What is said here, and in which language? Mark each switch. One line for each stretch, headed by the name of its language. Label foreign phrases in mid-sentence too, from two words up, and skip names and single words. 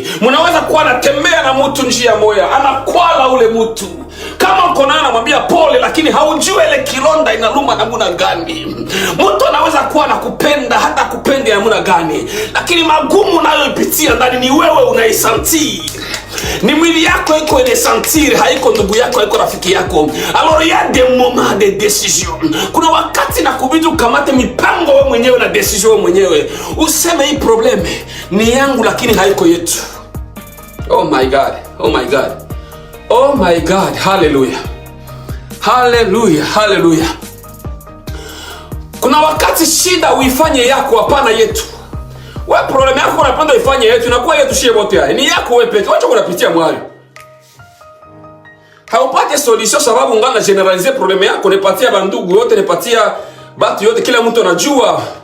Swahili: Mnaweza kuwa anatembea na mtu njia moja, anakwala ule mtu, kama uko naye anamwambia pole, lakini haujue ile kilonda inaluma namna gani. Mtu anaweza kuwa anakupenda, hata kupenda namna gani, lakini magumu unayopitia ndani ni wewe unaisentir. Ni mwili yako iko ile sentir, haiko ndugu yako, haiko rafiki yako.
French: Alors il y a des moments de décision.
Swahili: Kuna wakati na kubidi ukamate mipango wewe mwenyewe na decision wewe mwenyewe. Useme hii probleme ni yangu, lakini haiko yetu.
English: Oh my God. Oh my God. Oh my God. Hallelujah. Hallelujah. Hallelujah.
Swahili: Kuna wakati shida uifanye yako, hapana yetu. Wewe problem yako unapenda ifanye yetu, inakuwa yetu shie wote haya. Ni yako wewe peke. Wacha unapitia mwali. Haupate solution sababu ngana generalize problem yako, nipatia bandugu yote, nipatia batu yote, kila mtu anajua.